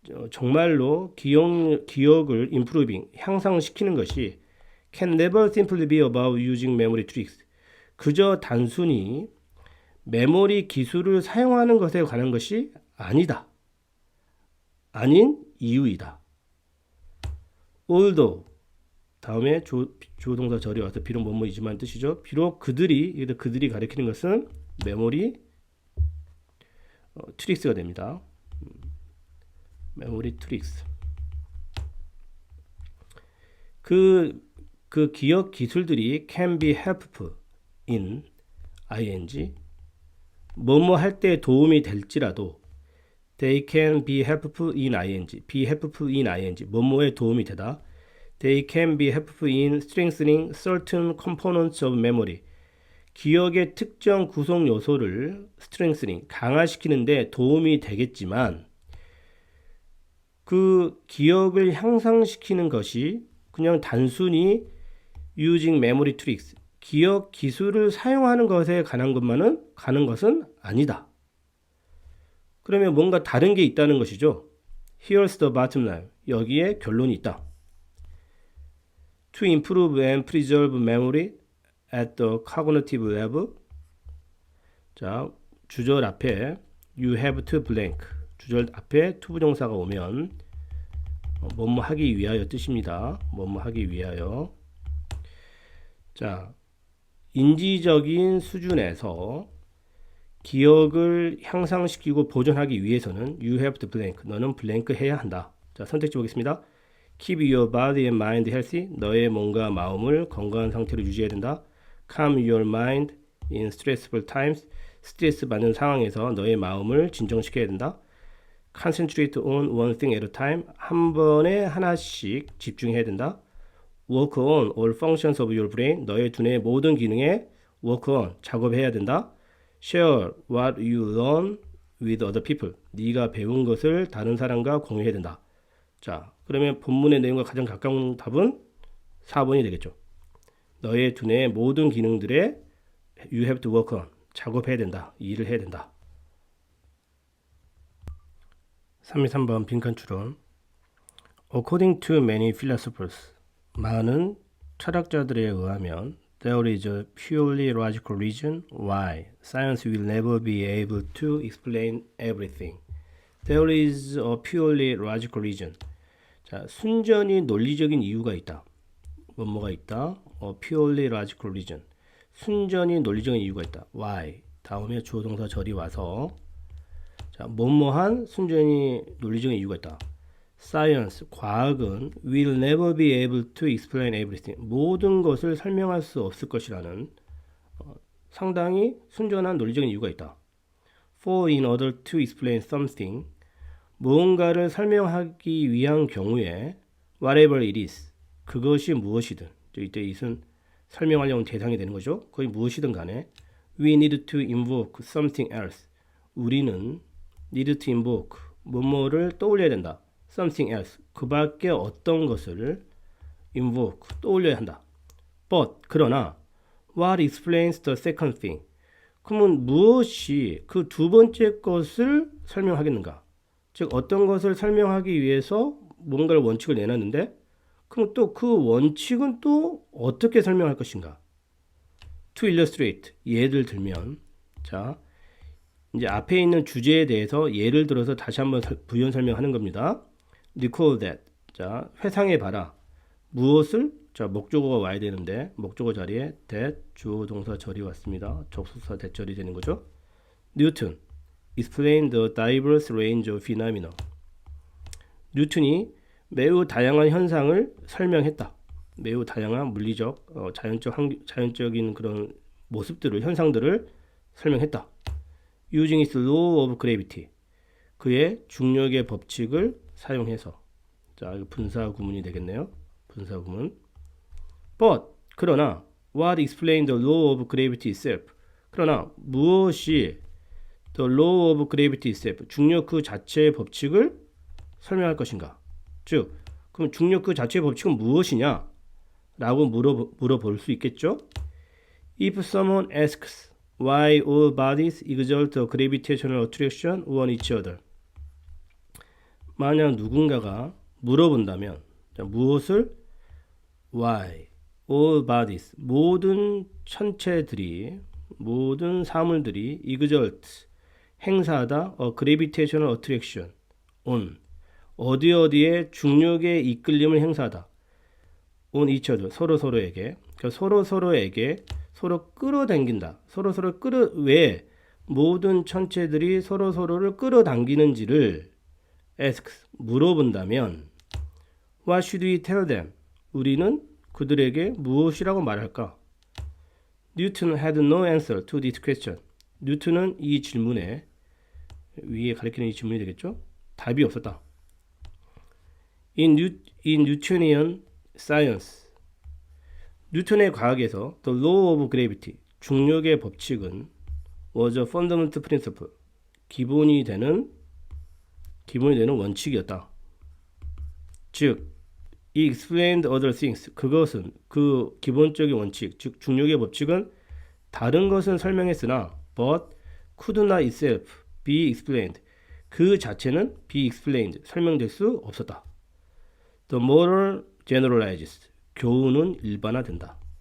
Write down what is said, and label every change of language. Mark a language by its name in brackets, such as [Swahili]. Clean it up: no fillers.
[Korean] 정말로 기억을 [English] improving, [Korean] 향상시키는 것이 [English] can never simply be about using memory tricks. [Korean] 그저 단순히 메모리 기술을 사용하는 것에 관한 것이 아니다. 아닌 이유이다. Although, 다음에 주어 동사 절이 와서 비록 뭐뭐이지만 뜻이죠. 비록 그들이 가리키는 것은 메모리 트릭스가 됩니다. 메모리 트릭스. 그 기억 기술들이 [English] can be helpful in ing, [Korean] 뭐뭐 할 때 도움이 될지라도 [English] they can be helpful in ing, be helpful in ing, [Korean] 뭐뭐에 도움이 되다. [English] They can be helpful in strengthening certain components of memory. [Korean] 기억의 특정 구성 요소를 strengthening, 강화시키는데 도움이 되겠지만 그 기억을 향상시키는 것이 그냥 단순히 [English] using memory tricks, [Korean] 기억 기술을 사용하는 것에 가는 것은 아니다. 그러면 뭔가 다른 게 있다는 것이죠. [English] Here's the bottom line. [Korean] 여기에 결론이 있다. [English] To improve and preserve memory at the cognitive level. [Korean] 자, 주절 앞에 [English] you have to blank. [Korean] 주절 앞에 to 부정사가 오면 뭐뭐 하기 위하여 뜻입니다. 뭐뭐 하기 위하여. 자, 인지적인 수준에서 기억을 향상시키고 보존하기 위해서는 [English] you have to blank. [Korean] 너는 blank 해야 한다. 자, 선택지 보겠습니다. [English] Keep your body and mind healthy. [Korean] 너의 몸과 마음을 건강한 상태로 유지해야 된다. [English] Calm your mind in stressful times. [Korean] 스트레스 받는 상황에서 너의 마음을 진정시켜야 된다. [English] Concentrate on one thing at a time. [Korean] 한 번에 하나씩 집중해야 된다. [English] Work on all functions of your brain. [Korean] 너의 두뇌의 모든 기능에 work on, 작업해야 된다. [English] Share what you learn with other people. [Korean] 네가 배운 것을 다른 사람과 공유해야 된다. 자, 그러면 본문의 내용과 가장 가까운 답은 4번이 되겠죠. 너의 두뇌의 모든 기능들에 [English] you have to work on, [Korean] 작업해야 된다. 일을 해야 된다. 33번 빈칸 추론. [English] According to many philosophers, [Korean] 많은 철학자들에 의하면 [English] there is a purely logical reason why science will never be able to explain everything. There is a purely logical reason. [Korean] 자, 순전히 논리적인 이유가 있다. 뭐가 있다? [English] purely logical reason. [Korean] 순전히 논리적인 이유가 있다. [English] Why? [Korean] 다음에 주어 동사 절이 와서 자, 뭐뭐한 순전히 논리적인 이유가 있다. [English] Science, 과학은 will never be able to explain everything. [Korean] 모든 것을 설명할 수 없을 것이라는 상당히 순전한 논리적인 이유가 있다. [English] For in order to explain something, [Korean] 무언가를 설명하기 위한 경우에 [English] whatever it is, [Korean] 그것이 무엇이든, 이때 it은 설명하려는 대상이 되는 거죠. 그게 무엇이든 간에 [English] we need to invoke something else. [Korean] 우리는 need to invoke, 뭐뭐를 떠올려야 된다. [English] something else, [Korean] 그 밖에 어떤 것을 invoke, 떠올려야 한다. [English] But, 그러나 what explains the second thing? [Korean] 그러면 무엇이 그 두 번째 것을 설명하겠는가? 즉 어떤 것을 설명하기 위해서 뭔가를 원칙을 내놨는데 그럼 또 그 원칙은 또 어떻게 설명할 것인가? [English] To illustrate, [Korean] 예를 들면 자 이제 앞에 있는 주제에 대해서 예를 들어서 다시 한번 부연 설명하는 겁니다. [English] Recall that, [Korean] 자 회상해 봐라. 무엇을? 자 목적어가 와야 되는데 목적어 자리에 that 주어 동사 절이 왔습니다. 접속사 대절이 되는 거죠. [English] Newton explain the diverse range of phenomena. [Korean] 뉴턴이 매우 다양한 현상을 설명했다. 매우 다양한 물리적, 자연적인 그런 모습들을, 현상들을 설명했다. [English] Using its law of gravity. [Korean] 그의 중력의 법칙을 사용해서. 자, 이거 분사 구문이 되겠네요. 분사 구문. [English] But, 그러나 what explains the law of gravity itself? [Korean] 그러나 무엇이 [English] the law of gravity itself, [Korean] 중력 그 자체의 법칙을 설명할 것인가? 즉, 그럼 중력 그 자체의 법칙은 무엇이냐? 라고 물어볼 수 있겠죠? [English] If someone asks why all bodies exert a gravitational attraction on each other. [Korean] 만약 누군가가 물어본다면 무엇을? [English] Why all bodies, [Korean] 모든 천체들이, 모든 사물들이 exert, 행사하다 [English] a gravitational attraction on, [Korean] 어디에 중력의 이끌림을 행사하다. [English] on each other, [Korean] 서로에게. 그러니까 서로에게 서로 끌어당긴다. 서로를 왜 모든 천체들이 서로를 끌어당기는지를 ask, 물어본다면 [English] what should we tell them? [Korean] 우리는 그들에게 무엇이라고 말할까? [English] Newton had no answer to this question. [Korean] 뉴턴은 이 질문에, 위에 가리키는 이 질문이 되겠죠? 답이 없었다. [English] In Newtonian science, [Korean] 뉴턴의 과학에서 [English] the law of gravity, [Korean] 중력의 법칙은 [English] was a fundamental principle. [Korean] 기본이 되는 원칙이었다. [English] 즉, it explained other things. [Korean] 그것은 그 기본적인 원칙, 즉 중력의 법칙은 다른 것은 설명했으나 [English] but could not itself be explained. [Korean] 그 자체는 be explained, 설명될 수 없었다. [English] The model generalizes. [Korean] 교훈은 일반화된다.